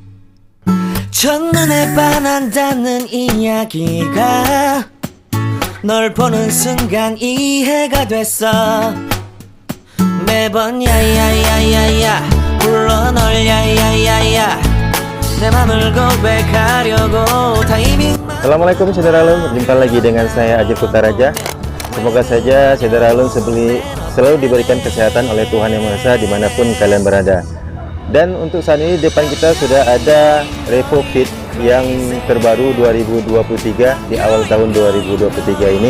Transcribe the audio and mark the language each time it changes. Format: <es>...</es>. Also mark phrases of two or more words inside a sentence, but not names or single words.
<ko>첫눈에 반한다는 이야기가 널 보는 순간 이해가 됐어. 매번 야야야야야 불러 널 야야야야 내 맘을 고백하려고 타이밍.</ko> <id>Assalamualaikum saudara Alun, jumpa lagi dengan saya Ajif Kutaraja. Semoga saja saudara Alun selalu diberikan kesehatan oleh Tuhan Yang Maha Esa dimanapun kalian berada. Dan untuk saat ini depan kita sudah ada Revo Fit yang terbaru 2023 di awal tahun 2023 ini.</id>